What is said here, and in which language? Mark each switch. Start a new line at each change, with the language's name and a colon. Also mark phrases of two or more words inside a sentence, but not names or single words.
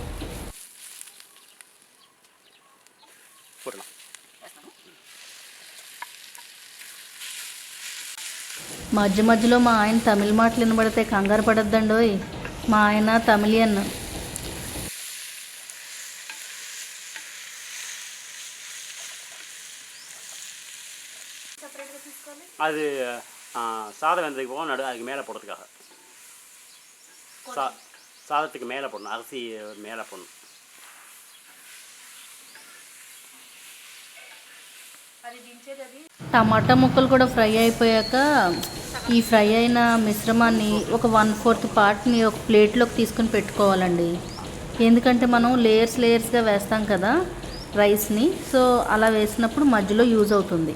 Telugu: మధ్య మధ్యలో మా ఆయన తమిళ మాటలు వినబడితే కంగారు పడద్దండోయ్, మా ఆయన తమిళియన్.
Tamil: அது சாதம் வெந்ததுக்கு போக அதுக்கு மேலே போடுறதுக்காக சாதத்துக்கு மேலே போடணும், அரிசி மேலே போடணும்.
Telugu: టమాటా ముక్కలు కూడా ఫ్రై అయిపోయాక ఈ ఫ్రై అయిన మిశ్రమాన్ని ఒక 1/4 పార్ట్ని ఒక ప్లేట్లోకి తీసుకొని పెట్టుకోవాలండి. ఎందుకంటే మనం లేయర్స్గా వేస్తాం కదా రైస్ని, సో అలా వేసినప్పుడు మధ్యలో యూజ్ అవుతుంది.